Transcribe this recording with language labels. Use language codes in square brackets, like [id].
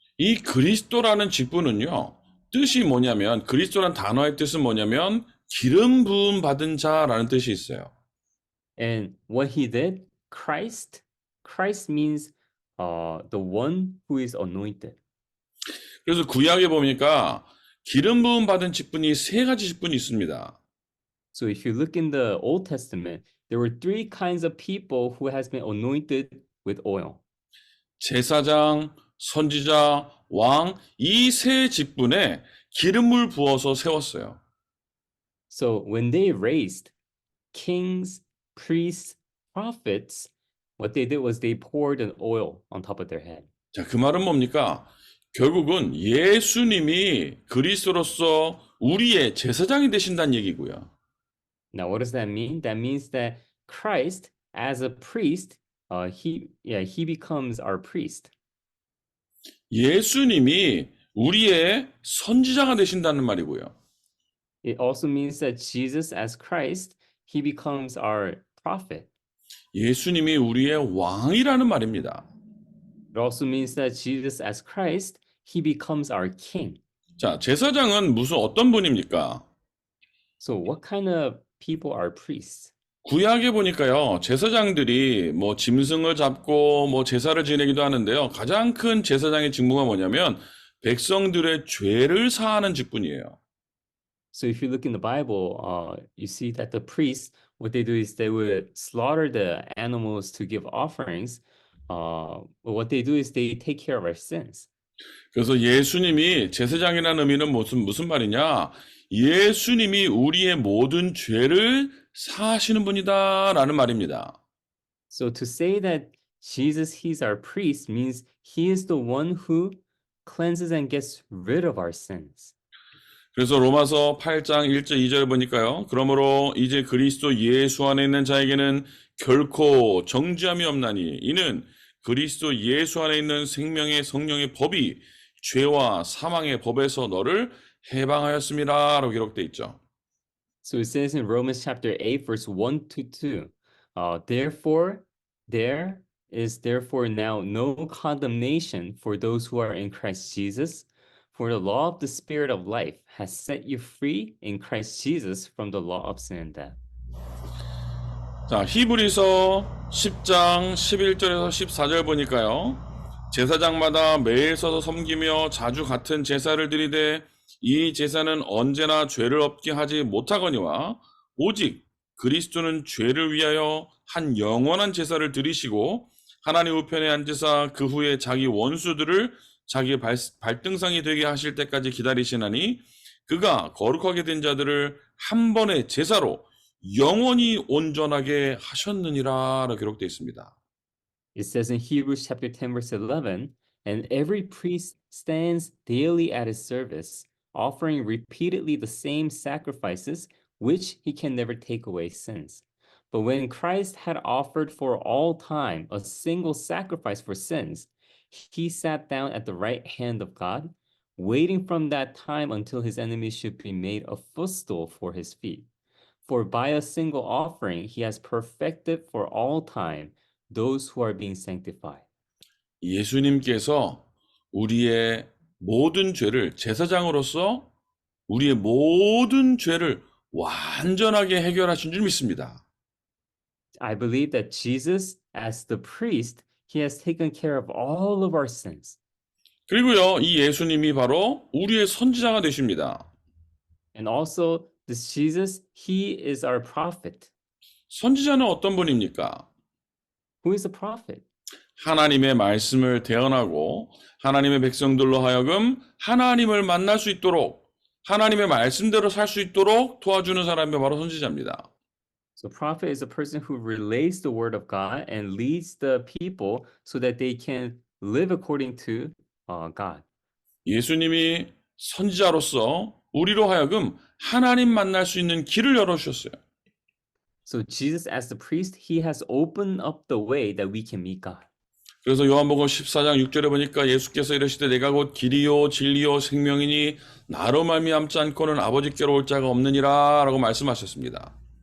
[ko] 이 그리스도라는 직분은요, 뜻이 뭐냐면, 그리스도란 단어의 뜻은 뭐냐면, 기름 부음 받은 자라는 뜻이 있어요. [en] And what he did, Christ means the one who is anointed. [ko] 그래서 구약에 보니까 기름 부음 받은 직분이 세 가지 직분이 있습니다. [en] So if you look in the Old Testament, there were three kinds of people who has been anointed with oil. [ko] 제사장, 선지자, 왕, 이 세 직분에 기름을 부어서 세웠어요. [en] So when they raised kings, priests, prophets, what they did was they poured an oil on top of their head. [ko] 자, 그 말은 뭡니까? 결국은 예수님이 그리스도로서 우리의 제사장이 되신다는 얘기고요. [en] Now, what does that mean? That means that Christ, as a priest, he becomes our priest. [ko] 예수님이 우리의 선지자가 되신다는 말이고요. [en] It also means that Jesus, as Christ, he becomes our prophet. [ko] 예수님이 우리의 왕이라는 말입니다. [en] It also means that Jesus, as Christ, he becomes our king. [ko] 자, 제사장은 무슨 어떤 분입니까? [en] So, what kind of people are priests? [ko] 구약에 보니까요, 제사장들이 뭐 짐승을 잡고 뭐 제사를 지내기도 하는데요. 가장 큰 제사장의 직무가 뭐냐면 백성들의 죄를 사하는 직분이에요. [en] So, if you look in the Bible, you see that the priests, what they do is they would slaughter the animals to give offerings. But what they do is they take care of our sins. [ko] 그래서 예수님이 제사장이라는 의미는 무슨 말이냐? 예수님이 우리의 모든 죄를 사하시는 분이다라는 말입니다. [en] So to say that Jesus, he's our priest, means he is the one who cleanses and gets rid of our sins. [ko] 그래서 로마서 8장 1절 2절 보니까요. 그러므로 이제 그리스도 예수 안에 있는 자에게는 결코 정죄함이 없나니 이는 그리스도 예수 안에 있는 생명의 성령의 법이 죄와 사망의 법에서 너를 해방하였습니다라고 기록돼 있죠. [en] So it says in Romans chapter 8, verse 1 to 2, therefore, there is therefore now no condemnation for those who are in Christ Jesus. For the law of the Spirit of life has set you free in Christ Jesus from the law of sin and death. [ko] 자, 히브리서 10장 11절에서 14절 보니까요. 제사장마다 매일 서서 섬기며 자주 같은 제사를 드리되 이 제사는 언제나 죄를 없게 하지 못하거니와 오직 그리스도는 죄를 위하여 한 영원한 제사를 드리시고 하나님 우편에 앉으사 그 후에 자기 원수들을 자기의 발등상이 되게 하실 때까지 기다리시나니 그가 거룩하게 된 자들을 한 번의 제사로 영원히 온전하게 하셨느니라라고 기록되어 있습니다. [en] It says in Hebrews chapter 10, verse 11, and every priest stands daily at his service, offering repeatedly the same sacrifices, which he can never take away sins. But when Christ had offered for all time a single sacrifice for sins, he sat down at the right hand of God, waiting from that time until his enemies should be made a footstool for his feet. For by a single offering he has perfected for all time those who are being sanctified. [ko] 예수님께서 우리의 모든 죄를 제사장으로서 우리의 모든 죄를 완전하게 해결하신 줄 믿습니다. [en] I believe that Jesus, as the priest, he has taken care of all of our sins. [ko] 그리고요, 이 예수님이 바로 우리의 선지자가 되십니다. [en] And also, this Jesus, he is our prophet. [ko] 선지자는 어떤 분입니까? [en] Who is a prophet? [ko] 하나님의 말씀을 대언하고 하나님의 백성들로 하여금 하나님을 만날 수 있도록 하나님의 말씀대로 살 수 있도록 도와주는 사람이 바로 선지자입니다. [en] So prophet is a person who relays the word of God and leads the people so that they can live according to God. [ko] 예수님이 선지자로서 우리로 하여금 하나님 만날 수 있는 길을 열어주셨어요. [en] So Jesus, as the priest, he has opened up the way that we can meet God. [ko] 그래서 요한복음 14장 6절에 보니까 예수께서 이르시되 내가 곧 길이요 진리요 생명이니 나로 말미암지 않고는 아버지께로 올 자가 없느니라 라고 말씀하셨습니다.